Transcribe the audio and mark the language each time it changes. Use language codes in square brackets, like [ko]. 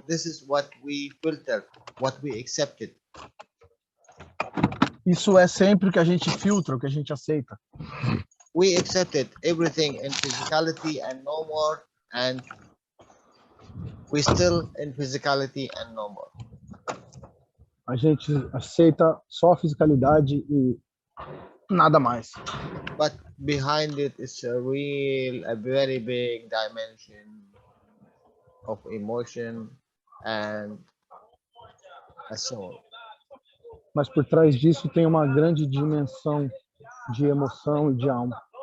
[en] This is what we filter, what we accepted. [pt] Isso é sempre o que a gente filtra, o que a gente aceita. [en] We accepted everything in physicality and no more, and we still in physicality and no more. [pt] A gente aceita só a fisicalidade e nada mais. [en] But behind it is a very big dimension of emotion and a soul. [pt] Mas por trás disso tem uma grande dimensão de emoção e de alma.